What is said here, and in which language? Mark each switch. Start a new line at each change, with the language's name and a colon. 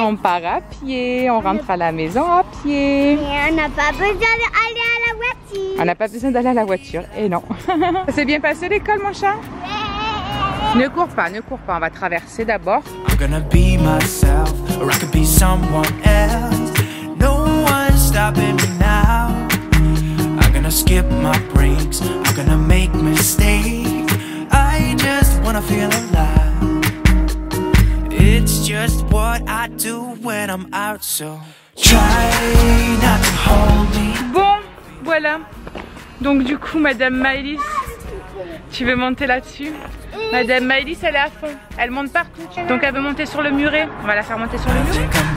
French: On part à pied, on rentre à la maison à pied. Et on n'a pas besoin d'aller à la voiture. On n'a pas besoin d'aller à la voiture. Et non. Ça s'est bien passé l'école, mon chat? Ne cours pas, on va traverser d'abord.
English: I'm gonna be myself, or I could be someone else. No one's stopping me now. I'm gonna skip my breaks, I'm gonna make mistakes. I just wanna feel alive. It's just what I do when I'm out, so try not to hold me.
French: Bon, voilà. Donc du coup, Madame Maëlys, tu veux monter là-dessus? Madame Maëlys, elle est à fond, elle monte partout. Donc elle veut monter sur le muret. On va la faire monter sur le muret.